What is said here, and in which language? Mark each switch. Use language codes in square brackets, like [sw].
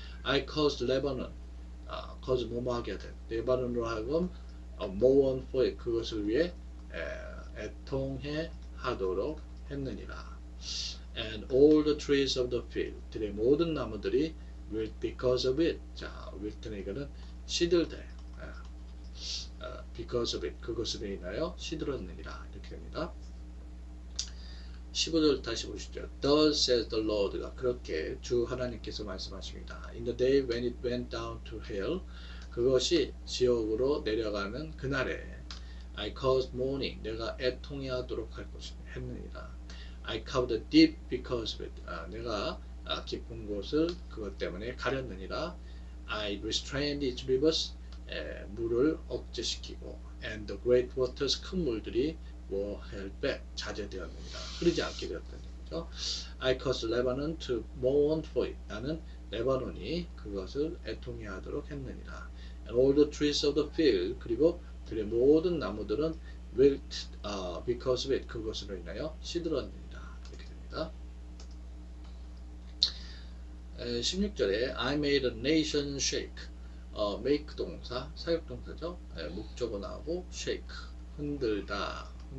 [en] I caused Lebanon, cause [ko] 뭐뭐하게 하다. 레바논으로 하여금 [en] mourn for it, [ko] 그것을 위해 애통해 하도록 했느니라. [en] And all the trees of the field, [ko] 들의 모든 나무들이 [en] will because of it. [ko] 자, will는 이거는 시들되. [en] because of it, [ko] 그것으로 인하여 시들었느니라. 이렇게 됩니다. 15절 다시 보시죠. [en] Thus says the Lord [ko] 가 그렇게 주 하나님께서 말씀하십니다. [en] In the day when it went down to hell [ko] 그것이 지옥으로 내려가는 그날에 [en] I caused mourning [ko] 내가 애통해하도록 할 것을 했느니라. [en] I covered the deep because of it [ko] 내가 깊은 곳을 그것 때문에 가렸느니라. [en] I restrained its rivers [ko] 물을 억제시키고 [en] and the great waters [ko] 큰 물들이 [en] were held back [ko] 자제되었느니라. 흐르지 않게 되었다는 거죠. [en] I caused Lebanon to mourn for it. [ko] 나는 레바논이 그것을 애통해하도록 했느니라. [en] And all the trees of the field [ko] 그리고 들의 모든 나무들은 [en] wilt because of it [ko] 그것으로 인하여 시들었느니라. 이렇게 됩니다. [en] 16절에 I made a nation shake. [ko] make 동사, 사역동사죠. 목적어 나오고 shake 흔들리다.